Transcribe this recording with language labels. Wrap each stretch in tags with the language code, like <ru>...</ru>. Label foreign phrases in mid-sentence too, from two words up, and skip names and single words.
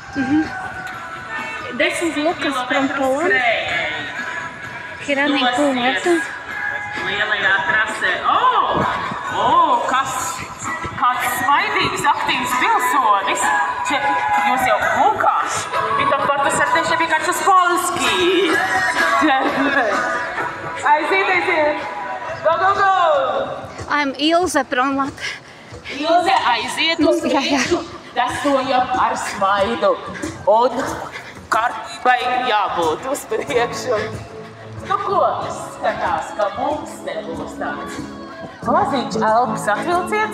<en>This is Lucas from Poland. He running 2 marathons.</en> <lv>Lielajā trasē. Kāds smaidīgs, aktīvs pilsonis. Šeit jūs jau Lukas.</lv> <pl>Witam bardzo serdecznie biegaczy z Polski.</pl> <lv>Aiziet.</lv> <en>Go. I'm Ilze from Latvijas.</en> <lv>Ilze, aiziet uz priekšu. Desojam ar smaidu. Un kārtībai jābūt uz priekšu. Nu ko, skatās, ka mums nebūs tāds maziņš elpas atvilciens.</lv>